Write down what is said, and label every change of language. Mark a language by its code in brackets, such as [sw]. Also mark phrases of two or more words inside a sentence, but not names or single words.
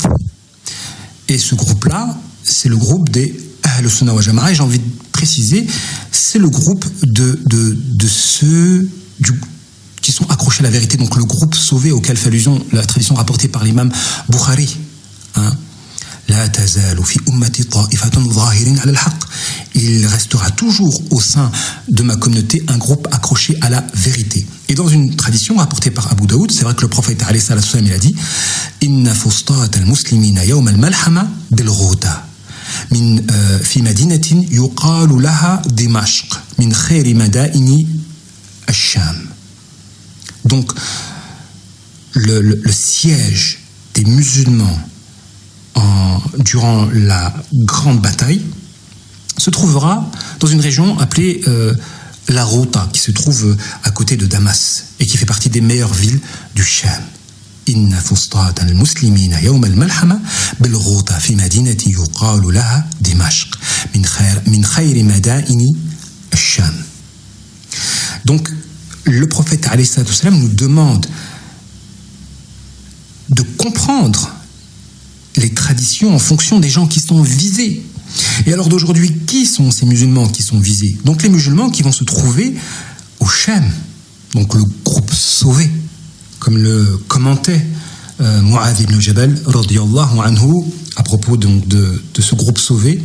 [fr] Et ce groupe-là, c'est le groupe des [ar] أهل السنة والجماعة, [fr] et j'ai envie de préciser, c'est le groupe de ceux qui sont accrochés à la vérité, donc le groupe sauvé auquel fait allusion la tradition rapportée par l'imam Bukhari. [ar] لا تزال في أمتي طائفة ظاهرين على الحق. [fr] Il restera toujours au sein de ma communauté un groupe accroché à la vérité. Et dans une tradition rapportée par Abu Daoud, c'est vrai que le prophète [ar] عليه الصلاة والسلام, [fr] il a dit [ar] إن فسطاط المسلمين يوم الملحمة بالغوطة من في مدينة يقال لها دمشق من خير مدائن الشام. [fr] Donc le siège des musulmans durant la grande bataille se trouvera dans une région appelée la Ghouta, qui se trouve à côté de Damas et qui fait partie des meilleures villes du Sham. [ar] إن فسطاط المسلمين يوم الملحمة بالغوطة في مدينة يقال لها دمشق من خير مدائن الشام. [fr] Donc, le prophète [ar] عليه الصلاة والسلام [fr] nous demande de comprendre les traditions en fonction des gens qui sont visés. Et alors d'aujourd'hui, qui sont ces musulmans qui sont visés? Donc les musulmans qui vont se trouver au Sham, donc le groupe sauvé, comme le commentait Mu'adh ibn Jabal [ar] رضي الله عنه [fr] à propos donc de ce groupe sauvé.